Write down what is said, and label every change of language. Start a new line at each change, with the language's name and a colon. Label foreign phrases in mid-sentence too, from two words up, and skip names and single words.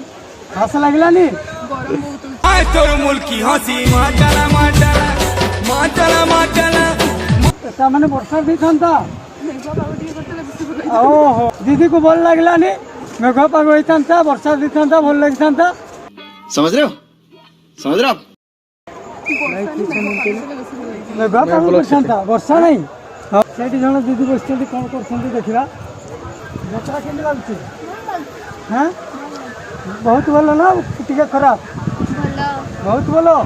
Odia: ଖାସ ଲାଗିଲାନି ଗରମ ବହୁତ ତାମାନେ ବର୍ଷା ଦେଇଥାନ୍ତା ମେଘ ପାଗ ଟିକେ କରିଥିଲେ ବେଶୀ ଭଲ ଓହୋ ଦିଦିକୁ ଭଲ ଲାଗିଲାନି ମେଘ ପାଗ ହେଇଥାନ୍ତା ବର୍ଷା ଦେଇଥାନ୍ତା ଭଲ ଲାଗିଥାନ୍ତା
Hindi: समझ रहे हो आप
Odia: ମେଘ ପାଗ କରିଥାନ୍ତା ବର୍ଷା ନାହିଁ ହଉ ସେଇଠି ଜଣେ ଦିଦି ବସିଛନ୍ତି କ'ଣ କରୁଛନ୍ତି ଦେଖିବା ଯାତ୍ରା କେମିତି ଲାଗୁଛି ହଁ ବହୁତ ଭଲ ନା ଟିକେ ଖରାପ ଭଲ ବହୁତ ଭଲ ହଁ